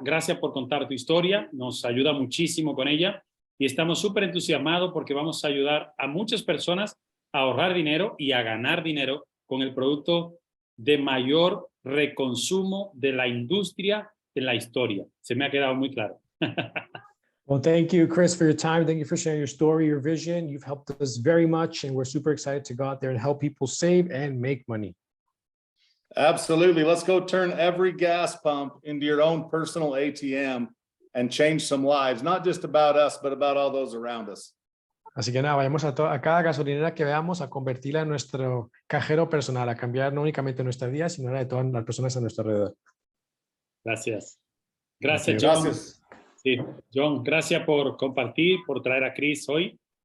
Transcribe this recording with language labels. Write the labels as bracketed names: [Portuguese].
[Spanish] Gracias por contar tu historia. Nos ayuda muchísimo con ella y estamos súper entusiasmados porque vamos a ayudar a muchas personas a ahorrar dinero y a ganar dinero con el producto de mayor reconsumo de la industria en la historia. Se me ha quedado muy claro. [English] Well, thank you, Chris, for your time. Thank you for sharing your story, your vision. You've helped us very much, and we're super excited to go out there and help people save and make money. Absolutely. Let's go turn every gas pump into your own personal ATM and change some lives, not just about us, but about all those around us. [Spanish] Así que nada, vayamos a cada gasolinera que veamos a convertirla en nuestro cajero personal, a cambiar no únicamente nuestra vida, sino la de todas las personas a nuestro alrededor. Gracias. Gracias, John. Gracias. Sí, John, gracias por compartir, por traer a Chris hoy.